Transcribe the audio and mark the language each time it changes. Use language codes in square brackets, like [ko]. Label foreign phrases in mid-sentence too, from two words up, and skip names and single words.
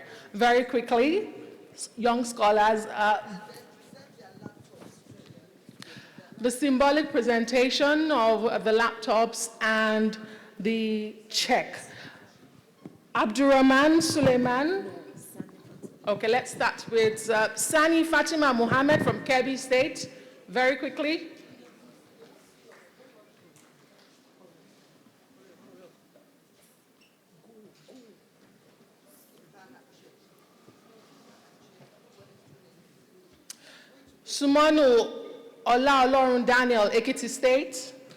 [en] Very quickly, young scholars, the symbolic presentation of the laptops and the check. Abdurrahman Suleiman. Okay, let's start with Sani Fatima Mohammed from Kebbi State. Very quickly. Sumanu Olaolorun Daniel, Ekiti State.